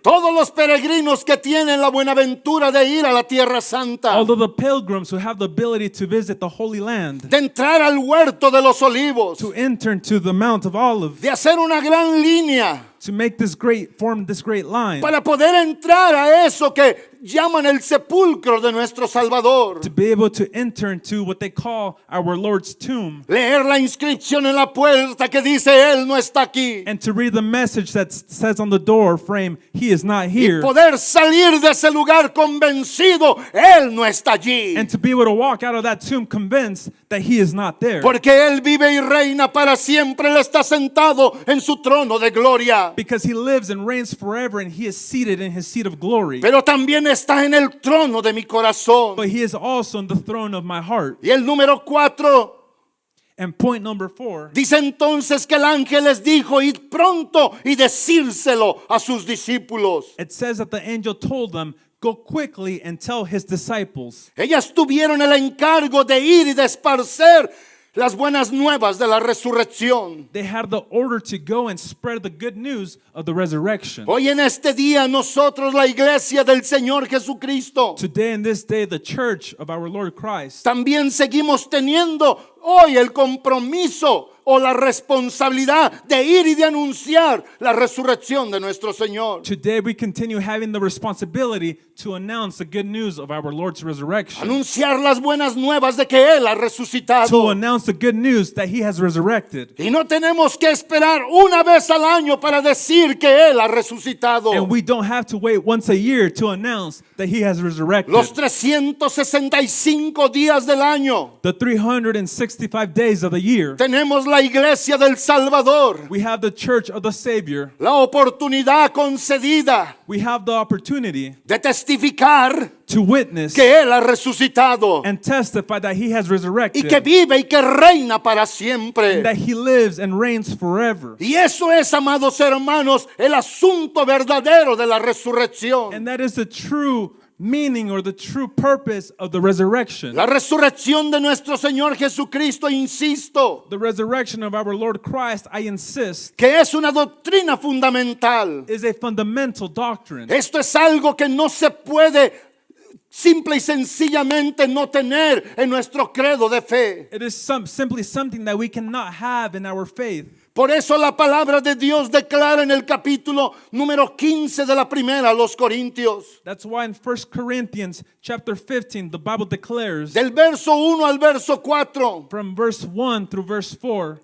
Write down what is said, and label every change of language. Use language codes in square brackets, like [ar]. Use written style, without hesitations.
[es] Todos los peregrinos que tienen la buenaventura de ir a la Tierra Santa, [en] Although the pilgrims who have the ability to visit the Holy Land, [es] de entrar al huerto de los olivos, [en] to enter to the Mount of Olives, [es] de hacer una gran línea [en] to make this form this great line, [es] para poder entrar a eso que llaman el sepulcro de nuestro Salvador. [en] to be able to enter into what they call our Lord's tomb, [es] Leer la inscripción en la puerta que dice: Él no está aquí. [en] and to read the message that says on the door frame, he is not here, [es] Poder salir de ese lugar convencido: Él no está allí. [en] and to be able to walk out of that tomb convinced that he is not there. [es] Porque Él vive y reina para siempre. Él está sentado en su trono de gloria. [en] Because he lives and reigns forever and he is seated in his seat of glory. [es] Pero también está en el trono de mi corazón. [en] But he is also on the throne of my heart. [es] Y el número 4 [en] And point number 4, [es] dice entonces que el ángel les dijo: id pronto y decírselo a sus discípulos. [en] it says that the angel told them, go quickly and tell his disciples. [es] Ellas tuvieron el encargo de ir y de esparcer las buenas nuevas de la resurrección. [en] They had the order to go and spread the good news of the resurrection. [es] Hoy en este día nosotros, la iglesia del Señor Jesucristo, [en] Today in this day, the church of our Lord Christ, [es] también seguimos teniendo hoy el compromiso o la responsabilidad de ir y de anunciar la resurrección de nuestro Señor. [en] today we continue having the responsibility to announce the good news of our Lord's resurrection. [es] Anunciar las buenas nuevas de que Él ha [en] To [es] resucitado. [en] announce the good news that he has resurrected. [es] Y no tenemos que esperar una vez al año para decir que Él ha resucitado. [en] And we don't have to wait once a year to announce that he has resurrected. [es] Los 365 días del año [en] The 365 days of the year, [es] tenemos la iglesia del Salvador. [en] we have the church of the Savior. [es] La oportunidad concedida [en] We have the opportunity [es] de testificar [en] to witness [es] que Él ha resucitado [en] and testify that he has [es] y [en] resurrected, [es] que vive y que reina para siempre. [en] that he lives and reigns forever. [es] Y eso es, amados hermanos, el asunto verdadero de la resurrección. [en] And that is the true meaning or the true purpose of the resurrection. [es] La resurrección de nuestro Señor Jesucristo, insisto, [en] The resurrection of our Lord Christ, I insist, [es] que es una doctrina fundamental. [en] is a fundamental doctrine. [es] Esto es algo que no se puede simple y sencillamente no tener en nuestro credo de fe. [en] It is simply something that we cannot have in our faith. [es] Por eso la palabra de Dios declara en el capítulo número 15 de la primera a los Corintios, [en] That's why in 1 Corinthians chapter 15, the Bible declares [es] del verso 1 al verso 4, [en] from verse 1 through verse 4,